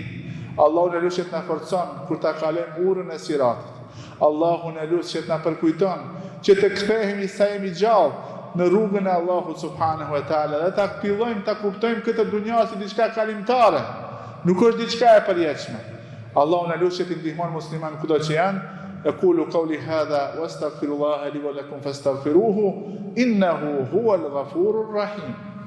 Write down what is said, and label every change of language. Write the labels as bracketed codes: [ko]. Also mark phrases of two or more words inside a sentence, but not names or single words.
[sq] Allahu në lusë që të në forcon kur ta kalojmë urën e siratit. Allahu në lusë që të në përkujton që të kthehemi sa jemi gjallë në rrugën e Allahut [ar] سبحانه وتعالى [sq] dhe ta fillojmë ta kuptojmë këtë dunja si diçka kalimtare, nuk është diçka e përjetshme. Allahu na lusë të ndihmon musliman kudo që janë. [ar] أقول قولي هذا وأستغفر الله لي ولكم فاستغفروه إنه هو الغفور الرحيم.